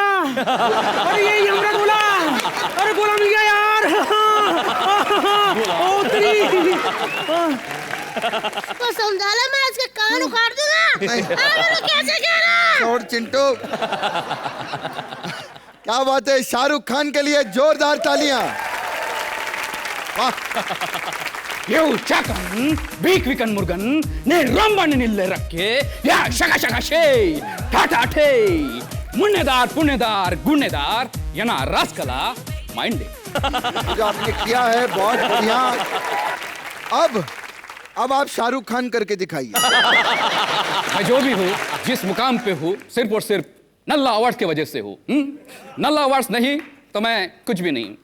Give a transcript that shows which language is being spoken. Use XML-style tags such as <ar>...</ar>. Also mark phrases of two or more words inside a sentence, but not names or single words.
<hi>अरे यही हमारा गोला। अरे गोला मिल गया यार। ओ तेरी। तो समझा ले, मैं इसके कान उखाड़ दूंगा। मैंने कैसे कह रहा? और चिंटू, क्या बात है, शाहरुख खान के लिए जोरदार तालियां। Vikvikan Murugan, ne Ramban nille rakke, ya shaka shaka shay, tata tay, पुण्यदार गुण्यदार yana raskala mind जो आपने किया है बहुत बढ़िया। अब आप शाहरुख खान करके दिखाइए। मैं जो भी हूँ, जिस मुकाम पे हूँ, सिर्फ और सिर्फ नल्ला अवार्ड्स की वजह से हूँ। नल्ला अवार्ड्स नहीं तो मैं कुछ भी नहीं।</hi>